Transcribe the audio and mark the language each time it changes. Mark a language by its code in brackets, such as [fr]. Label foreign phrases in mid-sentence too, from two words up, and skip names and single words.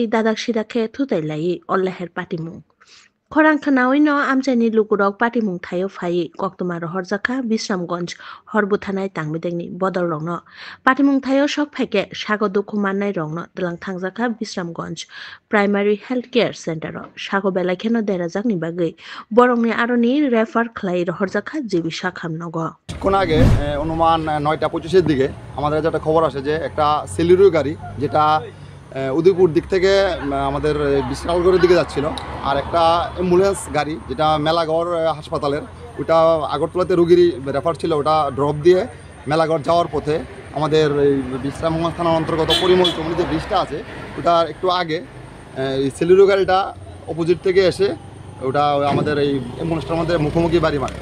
[trp] दादाक सिदाखे थुताइलायि अल्लाहेर पाटिमुङ खरां खनावै न आमचाइनि लुकुरक पाटिमुङ थायो फायि कक्तमा रहरजाखा बिश्रामगंज हरबुथानाय तांमिदेंनि बदल रंनो पाटिमुङ थायो सक फाइके सागो दुखुमाननाय रंनो दलां थांजाखा बिश्रामगंज प्राइमारी हेल्थ केयर सेंटर सागो बेलाखेनो देराजाकनि बागै बरंनि आरनि रेफार खलाई रहरजाखा जीविसा खामनगो [bn] কিছুক্ষণ আগে অনুমান 9:25-এর দিকে আমাদের যেটা খবর আসে যে একটা সেলিরো গাড়ি যেটা উদয়পুর দিক থেকে আমাদের বিশালগড়ের দিকে যাচ্ছিল আর একটা অ্যাম্বুলেন্স গাড়ি যেটা মেলাগড় হাসপাতালের ওটা আগরতলাতে রোগীর রেফার ছিল ওটা ড্রপ দিয়ে মেলাগড় যাওয়ার পথে আমাদের বিশ্রামগঞ্জ থানার অন্তর্গত পরিমল চমুনি যে ব্রিজটা আছে ওটা একটু আগে এই সেলিরো গাড়িটা অপোজিট থেকে এসে ওটা আমাদের এই অ্যাম্বুলেন্সটার মধ্যে মুখোমুখি বাড়ি মারে।